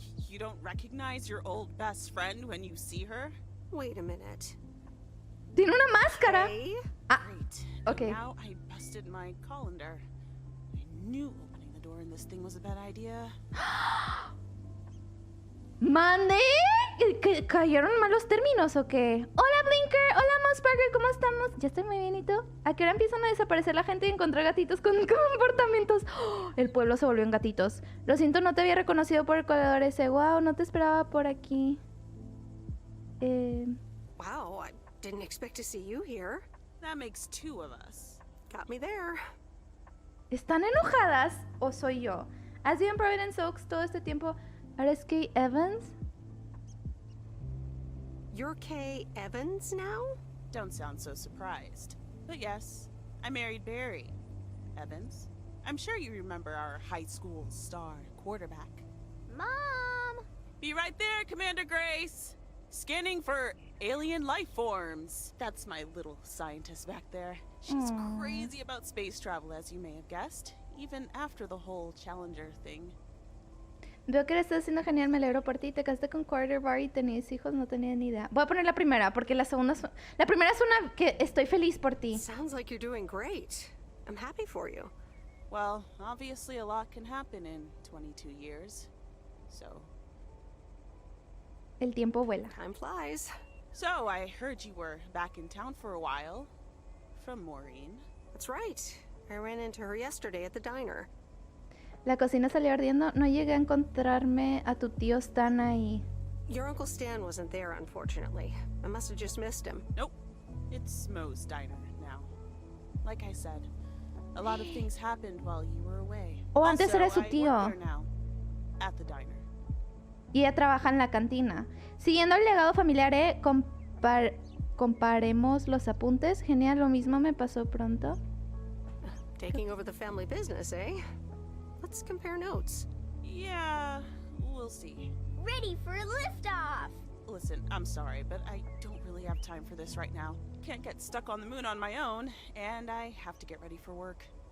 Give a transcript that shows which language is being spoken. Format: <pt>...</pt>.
<en>You don't recognize your old best friend when you see her? Wait a minute.</en> <es>Tiene una máscara.</es> <en>Hey? Great. Okay. Now I busted my colander. I knew opening the door in this thing was a bad idea.</en> <es>¿Mande? ¿Que cayeron malos términos o qué? Hola Blinker, hola Mousburger, ¿cómo estamos? Ya estoy muy bien, ¿y tú? ¿A qué hora empiezan a desaparecer la gente y encontrar gatitos con comportamientos? ¡Oh! El pueblo se volvió en gatitos. Lo siento, no te había reconocido por el corredor ese. Wow, no te esperaba por aquí.</es> <en>Wow, I didn't expect to see you here. That makes two of us. Got me there.</en> <es>¿Están enojadas o soy yo? ¿Has vivido en Providence Oaks todo este tiempo? ¿Ahora es Kay Evans?</es> <en>You're Kay Evans now? Don't sound so surprised. But yes, I married Barry Evans. I'm sure you remember our high school star quarterback. Mom! Be right there, Commander Grace! Scanning for alien life forms. That's my little scientist back there. She's crazy about space travel, as you may have guessed, even after the whole Challenger thing.</en> <es>Veo que lo estás haciendo genial, me alegro por ti. Te casaste con Carter Barry y tenías hijos, no tenía ni idea. Voy a poner la primera, porque la segunda es... La primera es una que estoy feliz por ti.</es> <en>Sounds like you're doing great. I'm happy for you. Well, obviously a lot can happen in 22 years. So...</en> <es>El tiempo vuela.</es> <en>Time flies. So, I heard you were back in town for a while. From Maureen. That's right. I ran into her yesterday at the diner.</en> <es>La cocina salió ardiendo. No llegué a encontrarme a tu tío Stan ahí.</es> <en>Your Uncle Stan wasn't there, unfortunately. I must have just missed him. Nope. It's Mo's diner now. Like I said, a lot of things happened while you were away.</en> <es>Oh, antes</es> <en>Also,</en> <es>era su</es> <en>I</en> <es>tío.</es> <en>work there now, at the diner.</en> <es>Y ella trabaja en la cantina. Siguiendo el legado familiar, comparemos los apuntes. Genial, lo mismo me pasó pronto.</es> <en>Taking over the family business, eh? Let's compare notes. Yeah, we'll see. Ready for a liftoff! Listen, I'm sorry, but I don't really have time for this right now. Can't get stuck on the moon on my own, and I have to get ready for work.</en>